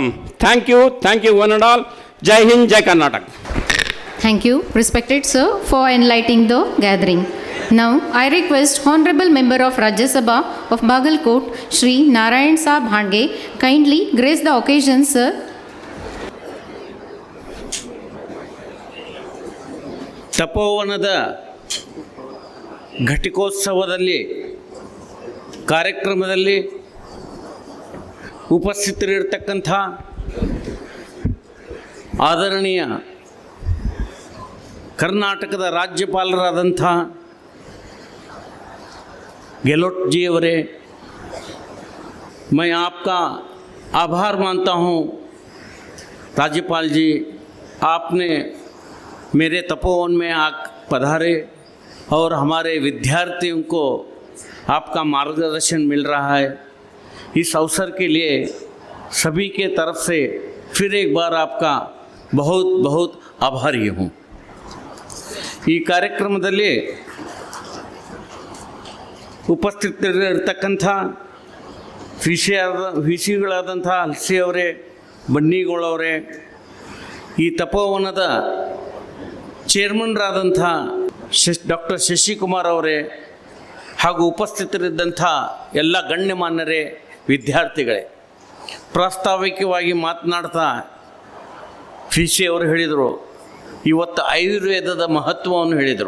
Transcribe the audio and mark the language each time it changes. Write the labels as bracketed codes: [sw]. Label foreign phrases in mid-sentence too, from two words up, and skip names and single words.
[en] Thank you, one and all. [hi] जय हिंद, जय कर्नाटक. [en] Thank you, respected sir, for enlightening the gathering. Now, I request Honorable Member of Rajya Sabha of Bagalkot, Shri Narayan Saab Bhandge, kindly grace the occasion, sir. [kn] ತಪೋವನದ ಘಟಿಕೋತ್ಸವದಲ್ಲಿ ಕಾರ್ಯಕ್ರಮದಲ್ಲಿ ಉಪಸ್ಥಿತರಿರ್ತಕ್ಕಂಥ ಆದರಣೀಯ ಕರ್ನಾಟಕದ ರಾಜ್ಯಪಾಲರಾದಂಥ ಗೆಹ್ಲೋಟ್ जी ಅವರೇ, [hi] मैं आपका आभार मानता हूँ राज्यपाल जी, आपने मेरे तपोवन में पधारे और हमारे विद्यार्थियों को आपका मार्गदर्शन मिल रहा है। इस अवसर के लिए सभी के तरफ से फिर एक बार आपका बहुत बहुत आभारी हूँ। [kn] ಈ ಕಾರ್ಯಕ್ರಮದಲ್ಲಿ ಉಪಸ್ಥಿತರಿರ್ತಕ್ಕಂಥ ವಿಷಯಗಳಾದಂಥ ಹಲ್ಸಿ ಅವರೇ, ಬನ್ನಿಗೋಳವರೇ, ಈ ತಪೋವನದ ಚೇರ್ಮನ್ರಾದಂಥ ಡಾಕ್ಟರ್ ಶಶಿಕುಮಾರ್ ಅವರೇ, ಹಾಗೂ ಉಪಸ್ಥಿತರಿದ್ದಂಥ ಎಲ್ಲ ಗಣ್ಯಮಾನ್ಯರೇ, ವಿದ್ಯಾರ್ಥಿಗಳೇ, ಪ್ರಾಸ್ತಾವಿಕವಾಗಿ ಮಾತನಾಡ್ತಾ ಫಿಶಿ ಅವರು ಹೇಳಿದರು, ಇವತ್ತು ಆಯುರ್ವೇದದ ಮಹತ್ವವನ್ನು ಹೇಳಿದರು.